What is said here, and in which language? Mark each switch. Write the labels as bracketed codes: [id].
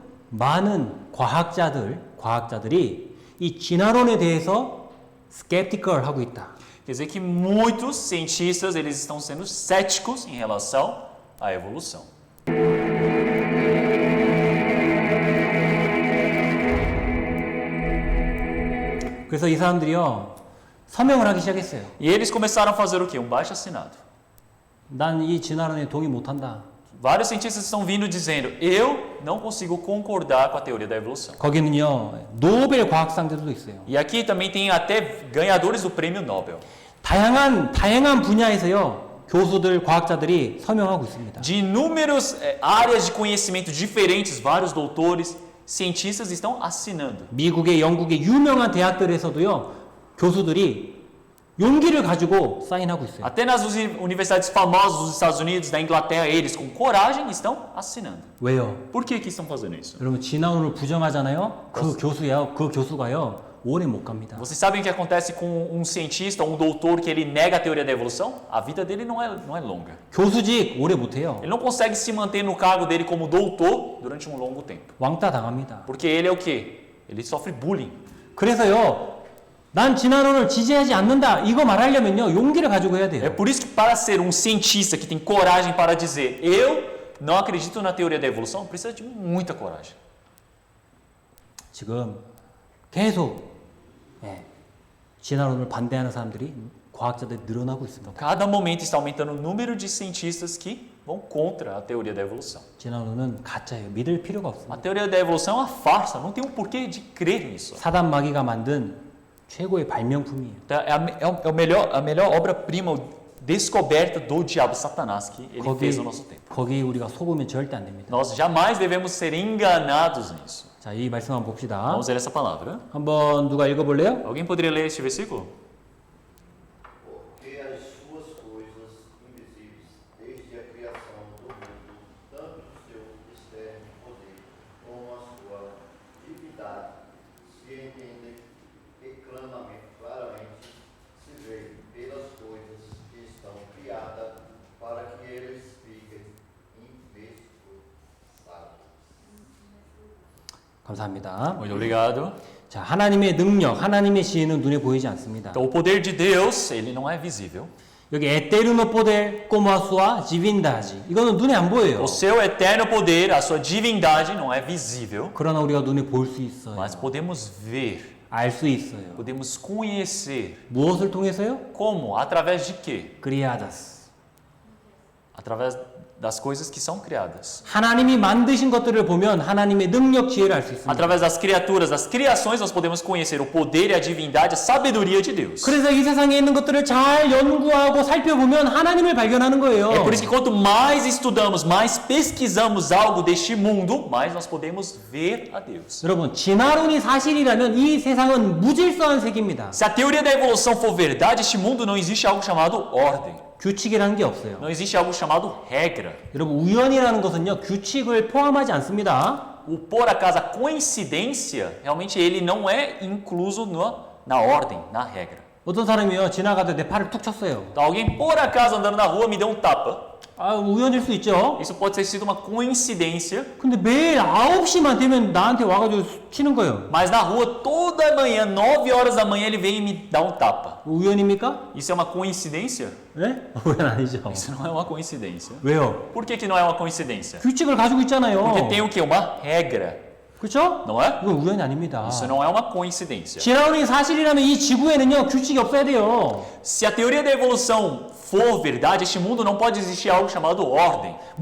[ko] 많은 과학자들이 이 진화론에 대해서 skeptical 하고 있다. [pt] Quer dizer que muitos cientistas eles estão sendo céticos em relação à evolução. [ko] 그래서 이 사람들이요 서명을 하기 시작했어요. [pt] E eles começaram a fazer o quê? Um baixo-assinado. [ko] 난 이 진화론에 동의 못한다. [pt] Vários cientistas estão vindo dizendo, eu não consigo concordar com a teoria da evolução. [ko] 거기는요, 노벨 과학상들도 있어요. [pt] E aqui também tem até ganhadores do prêmio Nobel. [ko] 다양한 분야에서요, 교수들, 과학자들이 서명하고 있습니다. [pt] De inúmeras áreas de conhecimento diferentes, vários doutores, cientistas estão assinando. [ko] 미국의, 영국의 유명한 대학들에서도요, 교수들이 용기를 가지고 사인하고 있어요. [pt] Até nas universidades famosas dos Estados Unidos, da Inglaterra, eles com coragem estão assinando. [ko] 왜요? [pt] Por que estão fazendo isso? [ko] 여러분 진화론을 부정하잖아요. 그 교수가요 오래 못 갑니다. [pt] Vocês sabem o que acontece com um cientista, um doutor que ele nega a teoria da evolução? A vida dele não é longa. [ko] 교수직 오래 못 해요. [pt] Ele não consegue se manter no cargo dele como doutor durante um longo tempo. [ko] 왕따 당합니다. [pt] Porque ele é o quê? Ele sofre bullying. [ko] 그래서요. 난 진화론을 지지하지 않는다. 이거 말하려면요. 용기를 가지고 해야 [pt] É [ko] 돼요. [pt] por isso que para ser um cientista que tem coragem para dizer eu não acredito na teoria da evolução, precisa de muita coragem. [ko] 지금 계속 진화론을 반대하는 사람들이 과학자들이 늘어나고 있습니다. [pt] Cada momento está aumentando o número de cientistas que vão contra a teoria da evolução. [ko] 진화론은 가짜예요. 믿을 필요가 [pt] A [ko] 없습니다. [pt] teoria da evolução é uma farsa, não tem um porquê de crer nisso. [ko] 사단 마귀가 만든 최고의 발명품이에요. [pt] É a melhor obra-prima, descoberta do diabo Satanás que ele fez no nosso tempo. [ko] 거기 우리가 속으면 절대 안 됩니다. [pt] Nós jamais devemos ser enganados nisso. [ko] 자, 이 말씀 한번 봅시다. [pt] Vamos ler essa palavra. [ko] 한번 누가 읽어볼래요? [pt] Alguém poderia ler este versículo? Porque as suas coisas invisíveis, desde a criação do mundo, tanto o seu externo poder como a sua divindade, se entendem claramente, se vê pelas coisas que estão criadas, para que eles fiquem inversíveis. [ko] 감사합니다. [pt] Muito obrigado. [ko] 자, 하나님의 능력, 하나님의 지혜는 눈에 보이지 않습니다. [pt] Então, o poder de Deus, ele não é visível. [ko] 여기 [pt] 에테르노 포델 꼬마수와 지빈다지 [ko] 이거는 눈에 안 보여요. [pt] O seu eterno poder, a sua divindade não é visível, [ko] 그러나 우리가 눈에 볼 수 있어요. [pt] mas podemos ver, [ko] 알 수 있어요. [pt] podemos conhecer. [ko] 무엇을 통해서요? [pt] Como? Através de quê? 그리아다스. Através das coisas que são criadas. [ko] 하나님이 만드신 것들을 보면 하나님의 능력, 지혜를 알 수 있습니다. [pt] Através das criaturas, das criações, nós podemos conhecer o poder e a divindade, a sabedoria de Deus. [ko] 그래서 이 세상에 있는 것들을 잘 연구하고 살펴보면 하나님을 발견하는 거예요. [pt] É por isso que quanto mais estudamos, mais pesquisamos algo deste mundo, mais nós podemos ver a Deus. [ko] 여러분, 진화론이 사실이라면 이 세상은 무질서한 세계입니다. [pt] Se a teoria da evolução for verdade, este mundo não existe algo chamado ordem. [ko] 규칙이라는 게 없어요. [pt] Não existe algo chamado regra. [ko] 여러분, 우연이라는 것은요, 규칙을 포함하지 않습니다. [pt] O por acaso, a coincidência, realmente ele não é incluso na ordem, na regra. [ko] 어떤 사람이요, 지나가다 내 팔을 툭 쳤어요. [pt] Então, alguém por acaso andando na rua me deu um tapa. [ko] 아, 우연일 수 있죠. [pt] Isso pode ter sido uma coincidência, [ko] 근데 매일 9시만 되면 나한테 와가지고 치는 거예요. [pt] mas na rua toda manhã, 9 horas da manhã, ele vem e me dá um tapa. [ko] 우연입니까? [pt] Isso é uma coincidência? [ko] 네? 우연 아니죠. [pt] Isso não é uma coincidência. [ko] 왜요? [pt] Por que não é uma coincidência? [ko] 규칙을 가지고 있잖아요. [pt] Porque tem o quê? Uma regra, [ko] 그렇죠? [pt] não é? [ko] 이건 우연이 아닙니다. [pt] Isso não é uma coincidência. [ko] 진화론이 사실이라면 이 지구에는요, 규칙이 없어야 돼요. [pt] Se a teoria da evolução for verdade, este mundo não pode existir algo chamado ordem.